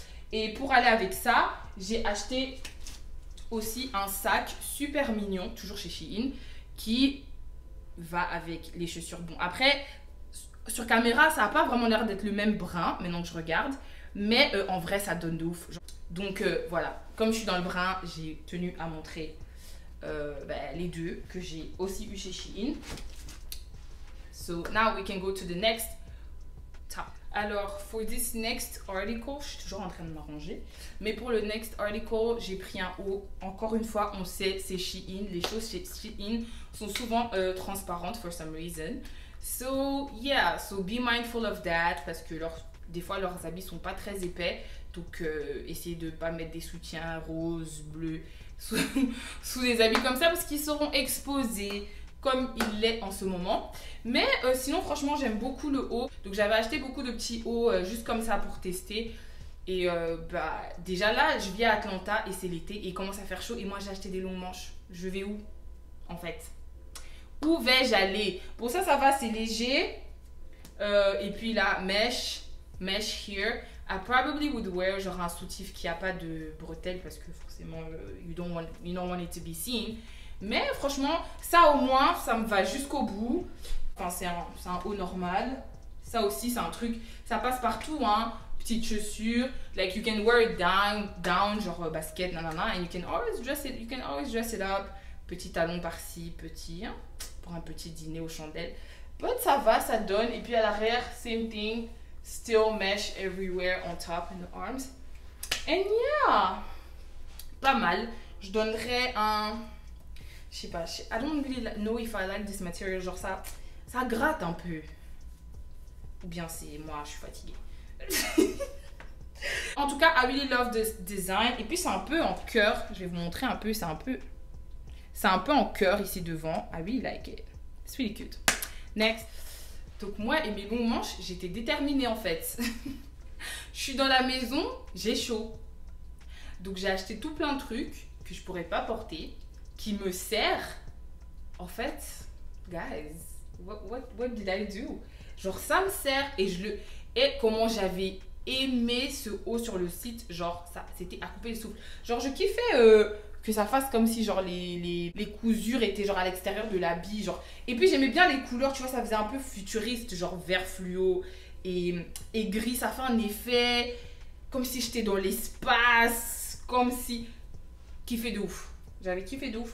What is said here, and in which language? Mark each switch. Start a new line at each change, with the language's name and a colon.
French: Et pour aller avec ça, j'ai acheté aussi un sac super mignon, toujours chez Shein, qui va avec les chaussures. Bon, après, sur caméra, ça n'a pas vraiment l'air d'être le même brun, maintenant que je regarde. Mais en vrai, ça donne de ouf. Donc, voilà. Comme je suis dans le brun, j'ai tenu à montrer les deux que j'ai aussi eu chez Shein.
English: So, now we can go to the next top.
French: Alors,
English: for this next article,
French: je suis toujours en train de m'arranger. Mais pour le
English: next article,
French: j'ai pris un haut. Encore une fois, on sait, c'est Shein. Les choses chez Shein sont souvent transparentes
English: for some reason. So, yeah, so be mindful of that.
French: Parce que des fois, leurs habits sont pas très épais. Donc, essayez de ne pas mettre des soutiens roses, bleus sous des habits comme ça parce qu'ils seront exposés comme il l'est en ce moment. Mais sinon, franchement, j'aime beaucoup le haut. Donc, j'avais acheté beaucoup de petits hauts juste comme ça pour tester. Et déjà là, je vis à Atlanta et c'est l'été et il commence à faire chaud. Et moi, j'ai acheté des longs manches. Je vais où, en fait? Où vais-je aller? Pour ça, ça va, c'est léger. Et puis là,
English: mesh here. I probably would wear
French: genre un soutif qui a pas de bretelles parce que forcément
English: you don't want it to be seen.
French: Mais franchement, ça au moins, ça me va jusqu'au bout. Enfin, c'est un haut normal. Ça aussi, c'est un truc, ça passe partout, hein. Petite chaussure,
English: like you can wear it down,
French: genre basket, nanana,
English: and you can always dress it up.
French: Petit talon par-ci, petit, hein, pour un petit dîner aux chandelles. But ça va, ça donne. Et puis à l'arrière,
English: same thing. Still mesh everywhere on top and the arms. And yeah,
French: pas mal. Je donnerais un, je sais pas,
English: I don't really know if I like this material.
French: Genre ça gratte un peu. Ou bien c'est moi, je suis fatiguée. En tout cas,
English: I really love this design.
French: Et puis c'est un peu en cœur. Je vais vous montrer un peu. C'est un peu en cœur ici devant.
English: I really like it. It's really cute. Next.
French: Donc moi et mes longs manches, j'étais déterminée en fait. Je suis dans la maison, j'ai chaud. Donc j'ai acheté tout plein de trucs que je pourrais pas porter, qui me servent. En fait,
English: guys, what did I do?
French: Genre ça me sert et comment j'avais aimé ce haut sur le site, genre ça, c'était à couper le souffle. Genre je kiffais que ça fasse comme si genre les cousures étaient genre à l'extérieur de l'habit, genre. Et puis j'aimais bien les couleurs, tu vois, ça faisait un peu futuriste, genre vert fluo et gris, ça fait un effet comme si j'étais dans l'espace, comme si... Kiffé de ouf. J'avais kiffé de ouf.